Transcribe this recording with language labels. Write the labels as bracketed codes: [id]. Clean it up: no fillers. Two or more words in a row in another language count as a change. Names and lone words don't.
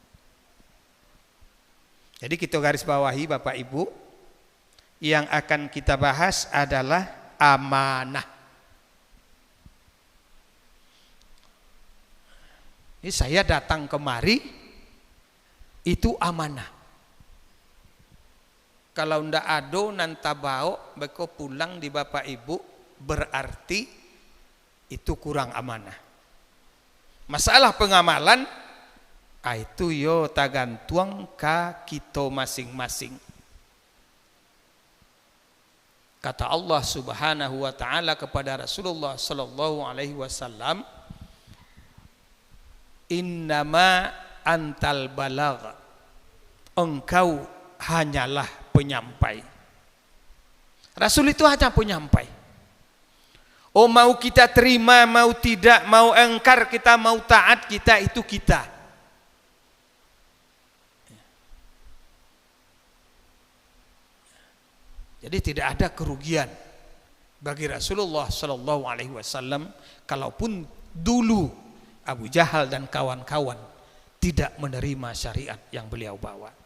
[id] Jadi kita garis bawahi Bapak Ibu, yang akan kita bahas adalah amanah. Ini saya datang kemari itu amanah. [min] Kalau ndak ado nantabao beko pulang di Bapak Ibu berarti itu kurang amanah. Masalah pengamalan itu yo tagantuang ka kita masing-masing. [id] Kata Allah [ar] سبحانه وتعالى [id] kepada Rasulullah [ar] صلى الله عليه وسلم, إنما أنت البلاغ, [id] engkau hanyalah penyampai. Rasul itu hanya penyampai. Oh, mau kita terima, mau tidak, mau engkar kita, mau taat kita, itu kita. Jadi tidak ada kerugian bagi Rasulullah [ar] صلى الله عليه وسلم [id] kalaupun dulu Abu Jahal dan kawan-kawan tidak menerima syariat yang beliau bawa.